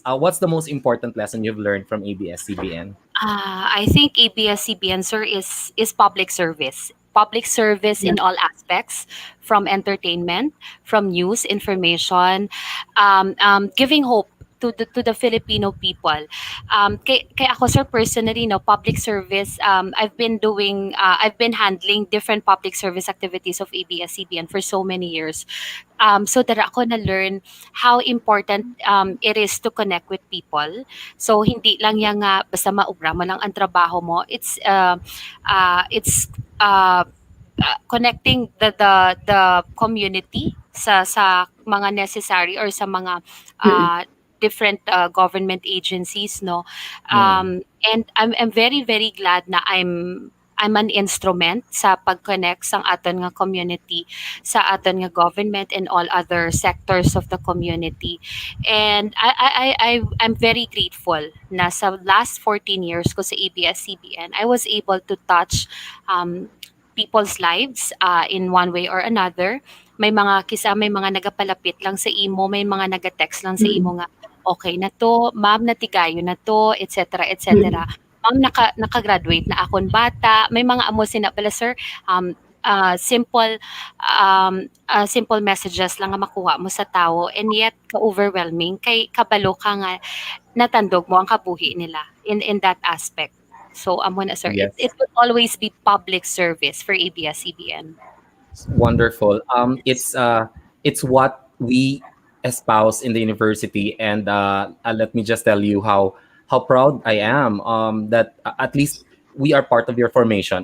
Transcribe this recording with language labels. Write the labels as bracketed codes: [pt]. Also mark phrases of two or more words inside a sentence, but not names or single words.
[en] What's the most important lesson you've learned from ABS-CBN? I think ABS-CBN, sir, is public service. Public service Yeah. in all aspects, from entertainment, from news, information, giving hope to the Filipino people. [hil] Kay ako, sir, [en] personally, no, public service. I've been handling different public service activities of ABS-CBN for so many years. So that [hil] ako na [en] learn how important it is to connect with people. [hil] So hindi lang yang basta maubra mo lang ang trabaho mo. [en] It's connecting the community [hil] sa mga [en] necessary or [hil] sa mga Mm. [en] different government agencies, no. Mm. And I'm very very glad na I'm an instrument [hil] sa pag-connect sang aton nga community sa aton nga government [en] and all other sectors of the community. And I'm very grateful na sa last 14 years [hil] ko sa [en] ABS-CBN, I was able to touch people's lives in one way or another. [hil] May mga nagapalapit lang sa imo, may mga naga-text lang sa Mm. imo nga, okay na to, ma'am, natigayo na to, etc. etc. Mm. Ma'am, naka-graduate na akon bata. May mga amo sina pala, sir, um, [en] simple messages [hil] lang nga makuha mo sa tao, and yet ka-overwhelming kay kabalo ka nga natandog mo ang kabuhi nila [en] in that aspect. [hil] So amo na, sir, [en] it Yes. will always be public service for ABS-CBN. Wonderful. It's what we espouse in the university, and let me just tell you how proud I am, that at least we are part of your formation.